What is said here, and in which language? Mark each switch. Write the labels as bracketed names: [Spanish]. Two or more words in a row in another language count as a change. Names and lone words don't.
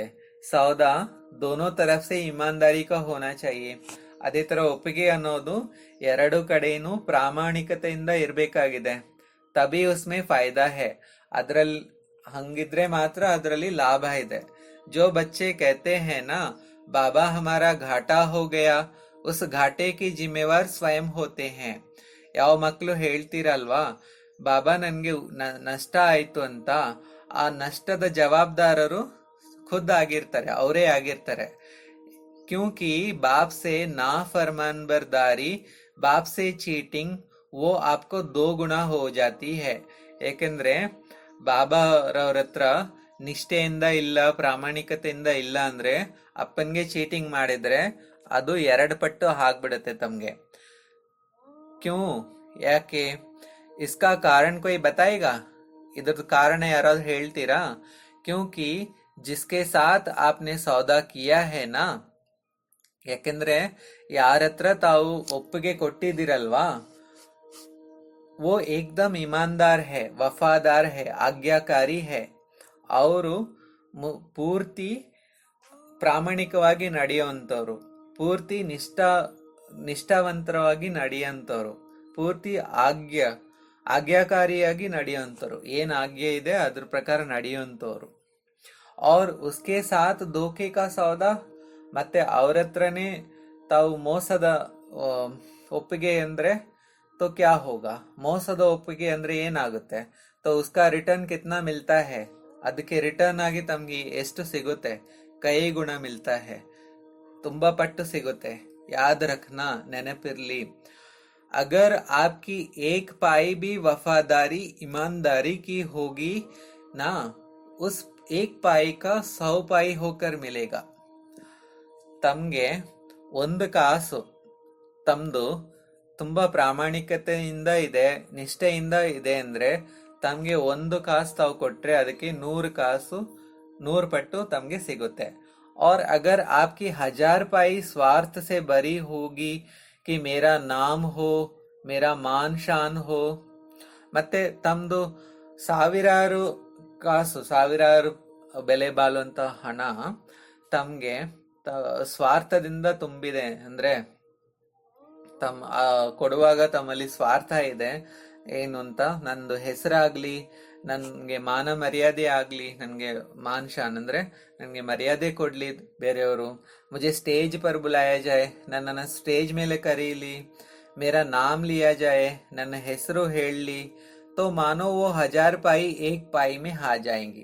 [Hindi] सौदा दोनों तरफ से ईमानदारी का होना चाहिए. [Kannada] ಅದೇ ತರ ಒಪ್ಪಿಗೆ ಅನ್ನೋದು ಎರಡು ಕಡೆನೂ ಪ್ರಾಮಾಣಿಕತೆಯಿಂದ ಇರ್ಬೇಕಾಗಿದೆ. [Hindi] तभी उसमें फायदा है, [Kannada] ಅದ್ರಲ್ಲಿ ಹಂಗಿದ್ರೆ ಮಾತ್ರ ಅದರಲ್ಲಿ ಲಾಭ ಇದೆ. [Hindi] जो बच्चे कहते हैं ना, बाबा हमारा घाटा हो गया, उस घाटे की जिम्मेवार स्वयं होते हैं. [Kannada] ಯಾವ ಮಕ್ಕಳು ಹೇಳ್ತೀರಲ್ವಾ, ಬಾಬಾ ನನ್ಗೆ ನಷ್ಟ ಆಯ್ತು ಅಂತ, ಆ ನಷ್ಟದ ಜವಾಬ್ದಾರರು ಖುದ್ ಆಗಿರ್ತಾರೆ, ಅವರೇ ಆಗಿರ್ತಾರೆ. [Hindi] क्योंकि बाप से ना फरमानबरदारी, बाप से चीटिंग, वो आपको दो गुना हो जाती है. [Kannada] ಏಕೆಂದ್ರೆ ಬಾಬಾರವ್ರ ಹತ್ರ ನಿಷ್ಠೆಯಿಂದ ಇಲ್ಲ, ಪ್ರಾಮಾಣಿಕತೆಯಿಂದ ಇಲ್ಲ ಅಂದ್ರೆ, ಅಪ್ಪನ್ಗೆ ಚೀಟಿಂಗ್ ಮಾಡಿದ್ರೆ ಅದು ಎರಡು ಪಟ್ಟು ಆಗ್ಬಿಡುತ್ತೆ ತಮ್ಗೆ. [Hindi] ಕ್ಯೂ, ಯಾಕೆ? इसका कारण कोई बताएगा? [Kannada] ಇದ್ರದ್ದು ಕಾರಣ ಯಾರಾದ್ರೂ ಹೇಳ್ತೀರಾ? [Hindi] क्योंकि जिसके साथ आपने सौदा किया है ना, [Kannada] ಯಾಕೆಂದ್ರೆ ಯಾರ ಹತ್ರ ತಾವು ಒಪ್ಪಿಗೆ ಕೊಟ್ಟಿದ್ದೀರಲ್ವಾ, [Hindi] वो एकदम ईमानदार है, वफादार है, आज्ञाकारी है. [Kannada] ಅವರು ಪೂರ್ತಿ ಪ್ರಾಮಾಣಿಕವಾಗಿ ನಡೆಯುವಂಥವ್ರು, ಪೂರ್ತಿ ನಿಷ್ಠಾವಂತರವಾಗಿ ನಡೆಯುವಂಥವ್ರು, ಪೂರ್ತಿ ಆಜ್ಞಾಕಾರಿಯಾಗಿ ನಡೆಯುವಂಥವ್ರು. ಏನ್ ಆಜ್ಞೆ ಇದೆ ಅದ್ರ ಪ್ರಕಾರ ನಡೆಯುವಂಥವ್ರು. [Hindi] और उसके साथ धोखे का सौदा, [Kannada] ಮತ್ತೆ ಅವ್ರ ಹತ್ರನೇ ತಾವು ಮೋಸದ ಒಪ್ಪಿಗೆ ಅಂದ್ರೆ [Hindi] तो क्या होगा? [Kannada] ಮೋಸದ ಒಪ್ಪಿಗೆ ಅಂದ್ರೆ ಏನಾಗುತ್ತೆ? [Hindi] तो उसका रिटर्न कितना मिलता है? [Kannada] ಅದಕ್ಕೆ ರಿಟರ್ನ್ ಆಗಿ ತಮ್ಗೆ ಎಷ್ಟು ಸಿಗುತ್ತೆ? [Hindi] कई गुना मिलता है, [Kannada] ತುಂಬಾ ಪಟ್ಟು ಸಿಗುತ್ತೆ. [Hindi] याद रखना, ನೆನಪಿರ್ಲಿ. अगर आपकी एक पाई भी वफादारी ईमानदारी की होगी ना, उस एक पाई का 100 पाई होकर मिलेगा. [Kannada] ತಮ್ಗೆ ಒಂದು ಕಾಸು ತಮ್ದು ತುಂಬಾ ಪ್ರಾಮಾಣಿಕತೆಯಿಂದ ಇದೆ, ನಿಷ್ಠೆಯಿಂದ ಇದೆ ಅಂದ್ರೆ, ತಮ್ಗೆ ಒಂದು ಕಾಸು ತಾವು ಕೊಟ್ರೆ ಅದಕ್ಕೆ 100 ಕಾಸು, 100 ಪಟ್ಟು ತಮ್ಗೆ ಸಿಗುತ್ತೆ. [Hindi] और अगर आपकी 1000 पाई स्वार्थ से भरी होगी कि मेरा नाम हो, मेरा मान शान हो, [Kannada] ಮತ್ತೆ ತಮ್ದು ಸಾವಿರಾರು ಕಾಸು, ಸಾವಿರಾರು ಬೆಲೆ ಬಾಳುವಂತ ಹಣ ತಮ್ಗೆ ಸ್ವಾರ್ಥದಿಂದ ತುಂಬಿದೆ ಅಂದ್ರೆ, ಕೊಡುವಾಗ ತಮ್ಮಲ್ಲಿ ಸ್ವಾರ್ಥ ಇದೆ. ಏನು ಅಂತ, ನಂದು ಹೆಸರಾಗ್ಲಿ, ನನ್ಗೆ ಮಾನ ಮರ್ಯಾದೆ ಆಗ್ಲಿ, ನನ್ಗೆ [Hindi] मान शान [Kannada] ಅಂದ್ರೆ ನನ್ಗೆ ಮರ್ಯಾದೆ ಕೊಡ್ಲಿ ಬೇರೆಯವರು, [Hindi] मुझे स्टेज पर बुलाया जाए, [Kannada] ನನ್ನನ್ನು ಸ್ಟೇಜ್ ಮೇಲೆ ಕರೀಲಿ, [Hindi] मेरा नाम लिया जाए, [Kannada] ನನ್ನ ಹೆಸರು ಹೇಳಲಿ, [Hindi] तो मानो वो 1000 पाई एक पाई में आ जाएंगी.